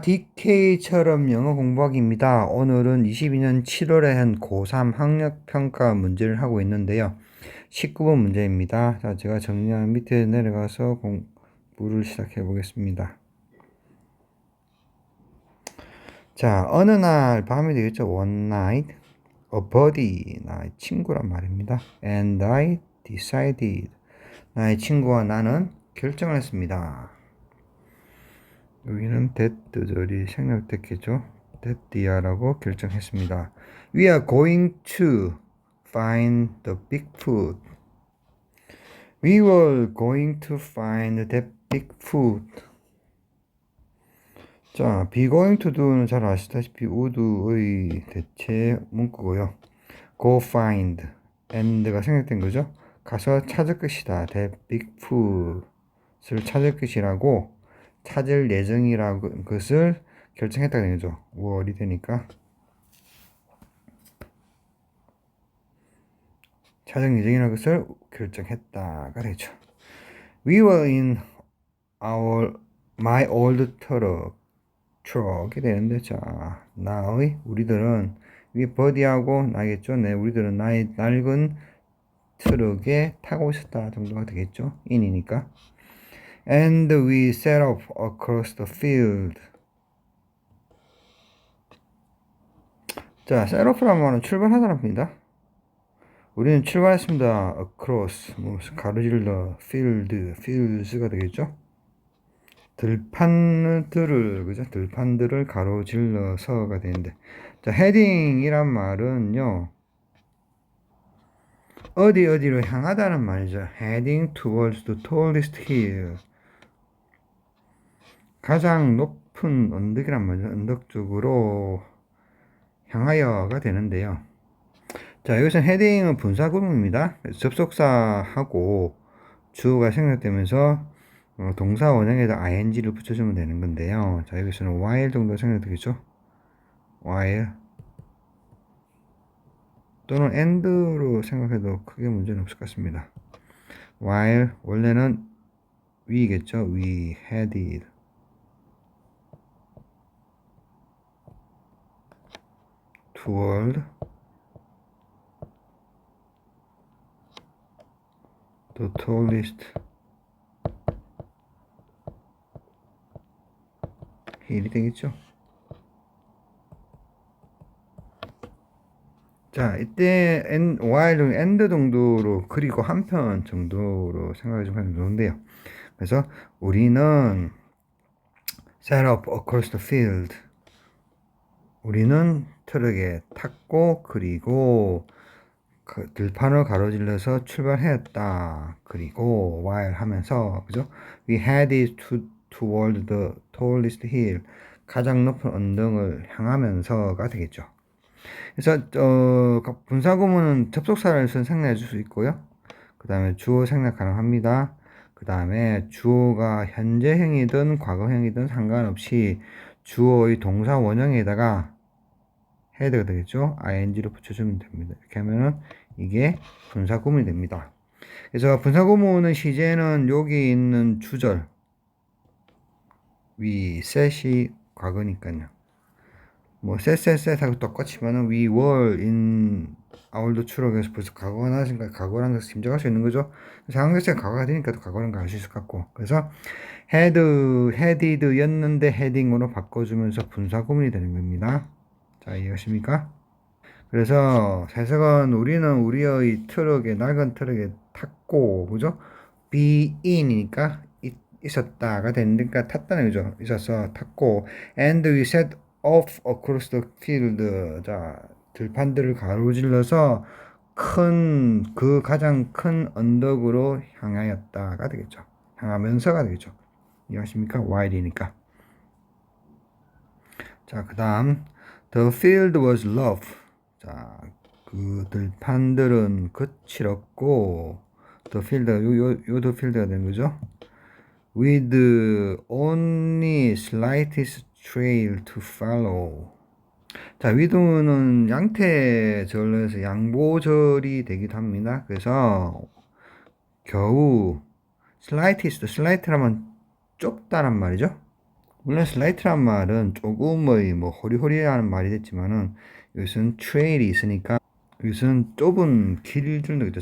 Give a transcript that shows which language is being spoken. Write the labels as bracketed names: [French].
[Korean] DK처럼 영어 공부하기입니다. 오늘은 22년 7월에 한 고3 학력평가 문제를 하고 있는데요. 19번 문제입니다. 자, 제가 정리한 밑에 내려가서 공부를 시작해 보겠습니다. 자, 어느 날 밤이 되겠죠. [English] One night, a buddy, [Korean] 나의 친구란 말입니다. [English] And I decided, [Korean] 나의 친구와 나는 결정을 했습니다. 여기는 that들이 생략됐겠죠. that디아라고 결정했습니다. [English] We are going to find the Bigfoot. We were going to find that Bigfoot. [Korean] 자, be going to do는 잘 아시다시피 would의 대체 문구고요. go find and가 생략된 거죠. 가서 찾을 것이다. that Bigfoot을 찾을 것이라고 찾을 예정이라고 것을 결정했다는 거죠. 5월이 되니까 찾을 예정이라는 것을 결정했다가 되죠. [English] We were in my old truck [Korean] 이 되는데, 자, 나의 우리들은 위 버디하고 나겠죠. 네, 우리들은 나의 낡은 트럭에 타고 있었다 정도가 되겠죠. in이니까. [English] And we set off across the field. [Korean] 자, set off라는 말은 출발하다는 겁니다. 우리는 출발했습니다. across, 가로질러, fields가 되겠죠. 들판들을, 그죠? 들판들을 가로질러서가 되는데. 자, heading이란 말은요, 어디로 향하다는 말이죠. [English] heading towards the tallest hill. [Korean] 가장 높은 언덕이란 말이죠. 언덕 쪽으로 향하여가 되는데요. 자, 여기서 헤딩은 분사구문입니다. 접속사하고 주어가 생략되면서 동사 원형에다 ing를 붙여주면 되는 건데요. 자, 여기서는 while 정도 생략되겠죠. while 또는 and로 생각해도 크게 문제는 없을 것 같습니다. while 원래는 we겠죠. [English] we headed toward the tallest hill이 되겠죠. [Korean] 자, 이때 while and 정도로 그리고 한편 정도로 생각을 좀 하면 좋은데요. 그래서 우리는 [English] set up across the field. [Korean] 우리는 트럭에 탔고 그리고 그 들판을 가로질러서 출발했다. 그리고 while 하면서 그죠? [English] We headed toward the tallest hill. [Korean] 가장 높은 언덕을 향하면서가 되겠죠. 그래서 분사구문은 접속사를 생략해 줄 수 있고요. 그 다음에 주어 생략 가능합니다. 그 다음에 주어가 현재형이든 과거형이든 상관없이 주어의 동사 원형에다가 헤드가 되겠죠. ing를 붙여주면 됩니다. 이렇게 하면은 이게 분사구문이 됩니다. 그래서 분사구문은 시제는 여기 있는 주절 we set이 과거니까요. 뭐 set하고 똑같지만은 [English] we were in our truck [Korean] 에서 벌써 과거가 나왔으니까 과거라는 것을 짐작할 수 있는 거죠. 상황 자체가 과거가 되니까 또 과거라는 걸 알 수 있을 것 같고. 그래서 headed였는데 heading으로 바꿔주면서 분사구문이 되는 겁니다. 자, 이해하십니까? 그래서 해석은 우리는 우리의 트럭에 낡은 트럭에 탔고, 그죠? be in이니까 있었다가 되니까 탔다는 거죠. 있어서 탔고, [English] and we set off across the field. [Korean] 자, 들판들을 가로질러서 가장 큰 언덕으로 향하였다가 되겠죠. 향하면서가 되겠죠. 이해하십니까? while이니까. 자, 그 다음 [English] the field was rough. [Korean] 자, 그 들판들은 거칠었고 the field, 요 the field가 되는 거죠. [English] with only slightest trail to follow. [Korean] 자, with는 양태절에서 양보절이 되기도 합니다. 그래서 겨우 slight라면 좁다란 말이죠. 물론 slight란 말은 조금의 뭐 호리호리하는 말이 됐지만은 여기서는 trail이 있으니까 여기서는 좁은 길 정도 있죠.